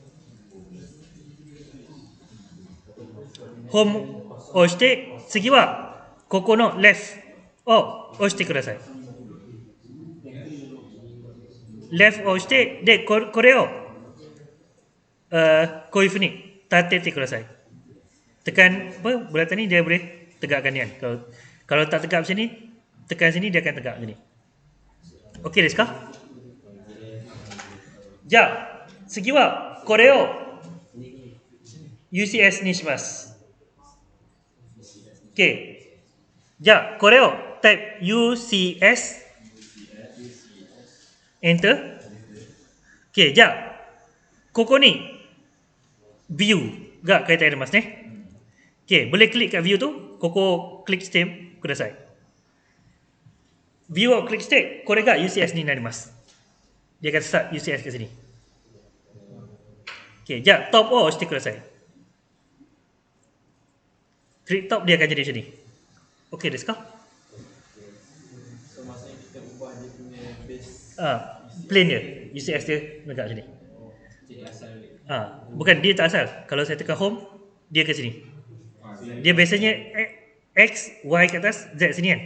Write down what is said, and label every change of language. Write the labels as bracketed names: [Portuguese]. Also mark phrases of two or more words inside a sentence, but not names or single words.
[Japanese] ホームを押して、次は、ここのレフを押してください。レフを押して、で、これを、こういうふうに立ててください。 [Malay] Tekan apa? Bulatan ni dia boleh tegakkan ni kan. Kalau tak tegak macam ni, tekan sini dia akan tegak macam ni. [Japanese] OK ですか？じゃあ、次はこれを UCS にします。OK。じゃあ、これをタイプ UCS Enter。OK。じゃあ、ここに View が書いてありますね。OK。 [Malay] boleh klik kat view tu, [Japanese] ここをクリックしてください。View をクリックして、これが UCS になります。 [Malay] Dia akan start UCS ke sini. Okay, jap, [English] top or stick aside. [Malay] Klik top dia akan jadi macam ni. [Japanese] Okay, ですか? [Malay] So maksudnya kita ubah dia punya base Plane dia, UCS dia menegak macam ni. jadi asal balik. Bukan, dia tak asal. Kalau saya tekan home, dia ke sini. Dia biasanya X, Y ke atas, Z sini kan.